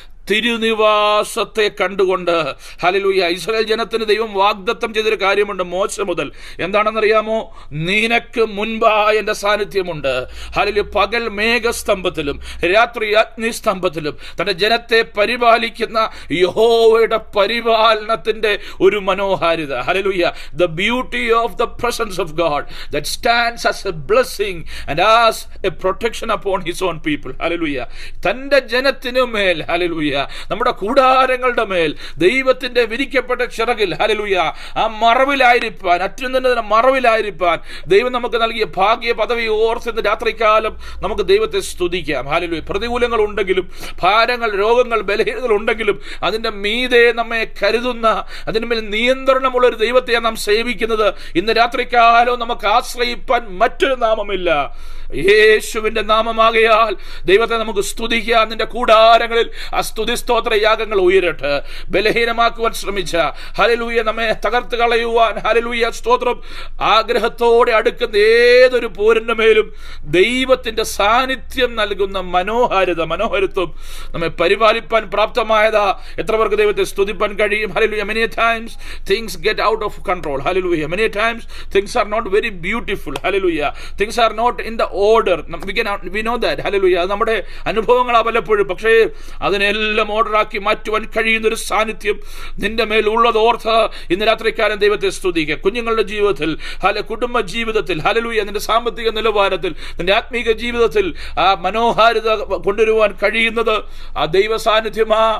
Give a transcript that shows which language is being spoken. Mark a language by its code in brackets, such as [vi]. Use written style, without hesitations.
[ml] തിരുനിവാസത്തെ കണ്ടുകൊണ്ട് hallelujah Israel ജനത്തിന് ദൈവം വാഗ്ദത്തം ചെയ്തൊരു കാര്യമുണ്ട് മോശ മുതൽ. എന്താണെന്നറിയാമോ? നിനക്ക് മുൻപായി എൻ്റെ സാന്നിധ്യമുണ്ട്. ഹല്ലേലൂയ പകൽ മേഘസ്തംഭത്തിലും രാത്രി അഗ്നിസ്തംഭത്തിലും തൻ്റെ ജനത്തെ പരിപാലിക്കുന്ന യഹോവയുടെ പരിപാലനത്തിൻ്റെ ഒരു മനോഹാരിത. [en] Hallelujah the beauty of the presence of God that stands as a blessing and as a protection upon his own people. [ml] Hallelujah തൻ്റെ ജനത്തിനു മേൽ ഹല്ലേലൂയ നമ്മുടെ കൂടാരങ്ങളുടെ മേൽ ദൈവത്തിന്റെ വിരിക്കപ്പെട്ട ചിറകിൽ ഹല്ലേലൂയ ആ മറവിലായിരിക്കാൻ, അത്യുന്നതന്റെ മറവിലായിരിക്കാൻ ദൈവം നമുക്ക് നൽകിയ ഭാഗ്യ പദവി ഓർത്ത് രാത്രികാലം നമുക്ക് ദൈവത്തെ സ്തുതിക്കാം. ഹല്ലേലൂയ പ്രതികൂലങ്ങൾ ഉണ്ടെങ്കിലും, ഭാരങ്ങൾ, രോഗങ്ങൾ, ബലഹീനതകൾ ഉണ്ടെങ്കിലും അതിന്റെ മീതെ നമ്മെ കരുതുന്ന, അതിന്മേൽ നിയന്ത്രണമുള്ള ഒരു ദൈവത്തെ നാം സേവിക്കുന്നത്. ഇന്ന് രാത്രികാലം നമുക്ക് ആശ്രയിപ്പാൻ മറ്റൊരു നാമമില്ല, യേശുവിന്റെ നാമമാകയാൽ ദൈവത്തെ നമുക്ക് സ്തുതിക്കാം. നിന്റെ കൂടാരങ്ങളിൽ ആ സ്തുതി സ്തോത്ര യാഗങ്ങൾ ഉയരട്ടെ. ബലഹീനമാക്കുവാൻ ശ്രമിച്ച ഹല്ലേലൂയ നമ്മെ തകർത്ത് കളയുവാൻ ഹല്ലേലൂയ സ്തോത്രം ആഗ്രഹത്തോടെ അടുക്കുന്ന ഏതൊരു പോരിന്റെ മേലും ദൈവത്തിന്റെ സാന്നിധ്യം നൽകുന്ന മനോഹരത്വം നമ്മെ പരിപാലിപ്പാൻ പ്രാപ്തമായതാ. എത്ര പേർക്ക് ദൈവത്തെ സ്തുതിപ്പാൻ കഴിയും? Hallelujah. [en] Many times things get out of control. Hallelujah. Many times things are not very beautiful. Hallelujah. Things are not in the order. We know that. Hallelujah. [ml] അത് നമ്മുടെ അനുഭവങ്ങളാ പലപ്പോഴും. പക്ഷേ അതിനെല്ലാം ഓർഡറാക്കി മാറ്റുവാൻ കഴിയുന്ന ഒരു സാന്നിധ്യം നിന്റെ മേൽ ഉള്ളത് ഓർത്ത് ഇന്ന് രാത്രിക്കാലം ദൈവത്തെ സ്തുതിക്കുക. കുഞ്ഞുങ്ങളുടെ ജീവിതത്തിൽ, കുടുംബ ജീവിതത്തിൽ, ഹല്ലേലൂയ നിന്റെ സാമ്പത്തിക നിലവാരത്തിൽ, നിന്റെ ആത്മീക ജീവിതത്തിൽ ആ മനോഹാരിത കൊണ്ടുവരുവാൻ കഴിയുന്നത് ആ ദൈവ സാന്നിധ്യമാ.